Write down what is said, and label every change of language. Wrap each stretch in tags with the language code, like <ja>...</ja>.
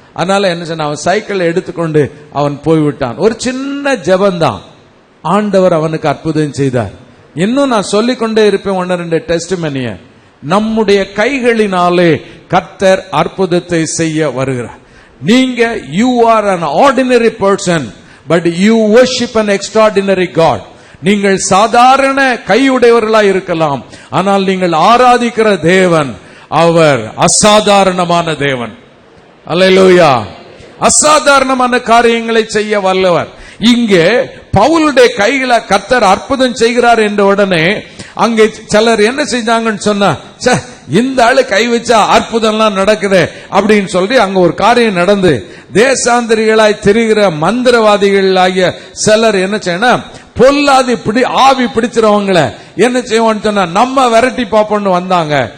<ta>அதனால என்ன சொன்ன, அவன் சைக்கிள் எடுத்துக்கொண்டு அவன் போய்விட்டான். ஒரு சின்ன ஜெபந்தான், ஆண்டவர் அவனுக்கு அற்புதம் செய்தார். இன்னும் நான் சொல்லிக்கொண்டே இருப்பேன் 1-2 டெஸ்டிமனிய. நம்முடைய கைகளினாலே கர்த்தர் அற்புதத்தை செய்ய வருகிறார். நீங்க</ta> <en>You are an ordinary person but you worship an extraordinary God.</en> <ta>நீங்கள் சாதாரண கையுடையவர்களாய் இருக்கலாம், ஆனால் நீங்கள் ஆராதிக்கிற தேவன் அவர் அசாதாரணமான தேவன். அல்லேலூயா. அசாதாரணமான காரியங்களை செய்ய வல்லவர். இங்கே பவுலுடைய கைகளை கர்த்தர் அற்புதம் செய்கிறார் என்ற உடனே அங்கே சிலர் என்ன செஞ்சாங்கன்னு சொன்னா, இந்த ஆளு கை வச்சா அற்புதம்லாம் நடக்குது அப்படின்னு சொல்லி அங்க ஒரு காரியம் நடந்து, தேசாந்திரிகளாய் திரிகிற மந்திரவாதிகள் ஆகிய சிலர் என்ன செய்யணும், பொல்லாது ஆவி பிடிச்சிருவங்கள என்ன செய்வோம்னு சொன்னா, நம்ம விரட்டி பாப்போம்னு வந்தாங்க.</ta>